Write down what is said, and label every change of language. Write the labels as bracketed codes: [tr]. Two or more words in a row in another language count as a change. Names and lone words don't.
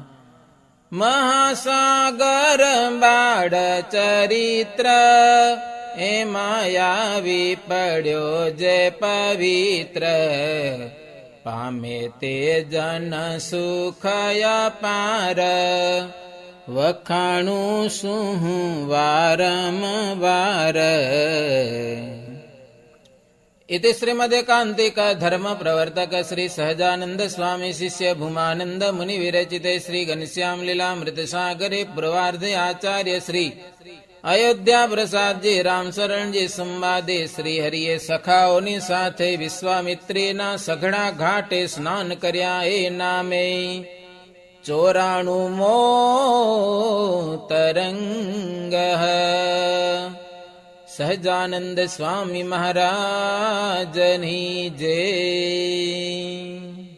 [gu] મહાસાગર બાળ ચરિત્ર, એમાં આવી પડ્યો જે પવિત્ર. પામે તે જન સુખય પાર, વખાણું શું વારંવાર. [sa] इति श्रीमदेकान्तिक धर्म प्रवर्तक श्री सहजानंद स्वामी शिष्य भूमानंद मुनि विरचिते श्री घनश्याम लीलामृत सागरे पूर्वार्धे आचार्य श्री अयोध्या प्रसाद जी राम शरण जी संवादे [gu] શ્રી હરિએ સખાઓની સાથે વિશ્વામિત્રીના સઘડા ઘાટે સ્નાન કર્યા એ નામે. 94મો તરંગ. સહજાનંદ સ્વામી મહારાજની જય.